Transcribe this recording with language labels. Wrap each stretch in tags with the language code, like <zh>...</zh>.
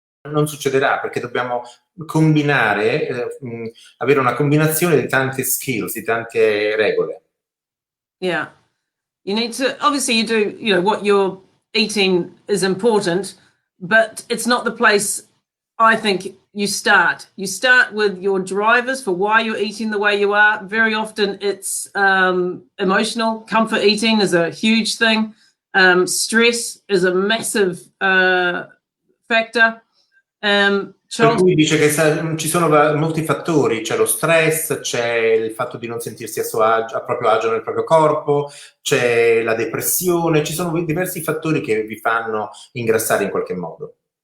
<it>non succederà, perché dobbiamo combinare, avere una combinazione di tante skills, di tante regole.</it> <en>Yeah. You need to, obviously you do, you know, what you're eating is important, but it's not the place I think you start. You start with your drivers for why you're eating the way you are. Very often it's emotional. Comfort eating is a huge thing. Stress is a massive factor.</en> <it>Per cui dice che ci sono molti fattori, c'è lo stress, c'è il fatto di non sentirsi a proprio agio nel proprio corpo, c'è la depressione, ci sono diversi fattori che vi fanno ingrassare in qualche modo.</it>